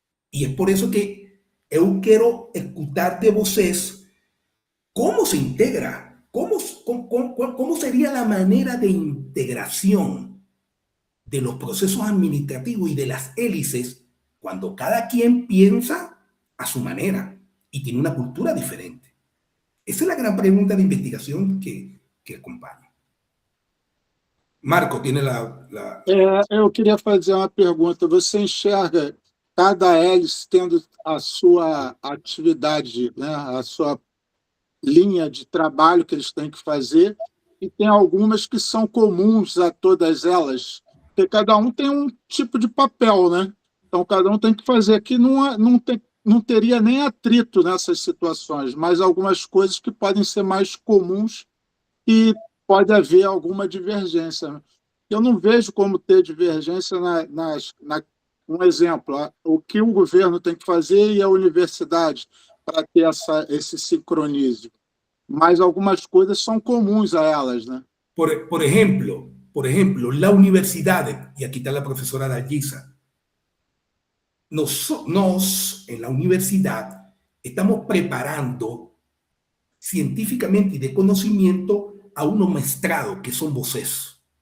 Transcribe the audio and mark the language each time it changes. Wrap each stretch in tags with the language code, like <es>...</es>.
<es>Y es por eso que yo quiero escuchar de vocês cómo se integra, cómo sería la manera de integración de los procesos administrativos y de las hélices cuando cada quien piensa a su manera y tiene una cultura diferente. Esa es la gran pregunta de investigación que acompaña. Marco, tiene la...</es> <pt>Eu queria fazer uma pergunta. Você enxerga cada hélice tendo a sua atividade, né, a sua linha de trabalho que eles têm que fazer, e tem algumas que são comuns a todas elas, porque cada um tem um tipo de papel, né? Então, cada um tem que fazer. Aqui não teria nem atrito nessas situações, mas algumas coisas que podem ser mais comuns e pode haver alguma divergência. Eu não vejo como ter divergência um exemplo, o que o governo tem que fazer e a universidade para ter esse sincronismo. Mas algumas coisas são comuns a elas, né?</pt> <es>Por ejemplo, la universidad, y aquí está la profesora Dalgisa, nos en la universidad estamos preparando científicamente y de conocimiento a unos mestrados que son vocês.</es>